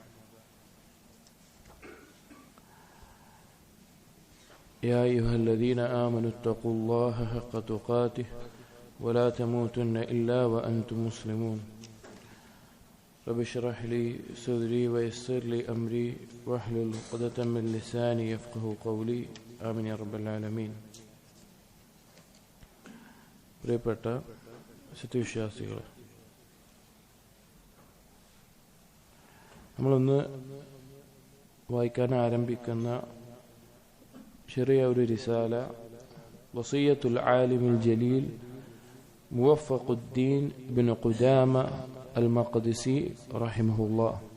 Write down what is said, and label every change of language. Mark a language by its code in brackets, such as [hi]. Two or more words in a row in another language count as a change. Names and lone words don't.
[ar] يا أيها الذين آمنوا اتقوا الله حق تقاته ولا تموتن إلا وأنتم مسلمون. رب اشرح لي صدري ويسر لي أمري واحلل عقدة من لساني يفقهوا قولي. آمين يا رب العالمين. [ml] പ്രിയപ്പെട്ട സത്യവിശ്വാസികളെ, നമ്മളൊന്ന് വായിക്കാൻ ആരംഭിക്കുന്ന ചെറിയ ഒരു റിസാല, വസിയ്യത്തുൽ ആലിമുൽ ജലീൽ മുവഫഖുദ്ദീൻ ഇബ്നു ഖുദാമ അൽ മഖ്ദിസി റഹിമഹുല്ലാഹ്.